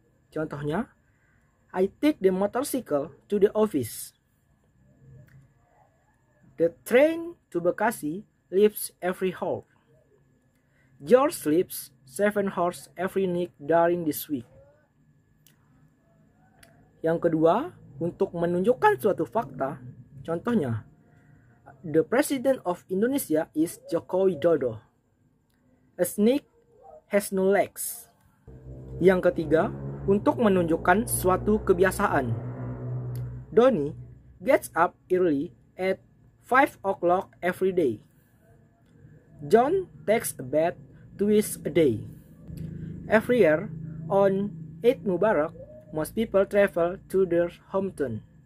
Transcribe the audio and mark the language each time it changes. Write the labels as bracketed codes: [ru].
[id] Contohnya, [en] I take the motorcycle to the office. The train to Bekasi leaves every hour. George sleeps 7 hours every night during this week. [id] Yang kedua, untuk menunjukkan suatu fakta, contohnya, [en] the President of Indonesia is Joko Widodo. A snake has no legs. [id] Yang ketiga, untuk menunjukkan suatu kebiasaan. [en] Donnie gets up early at 5 o'clock every day. John takes a bath twice a day. Every year, on Eid Mubarak, most people travel to their hometown.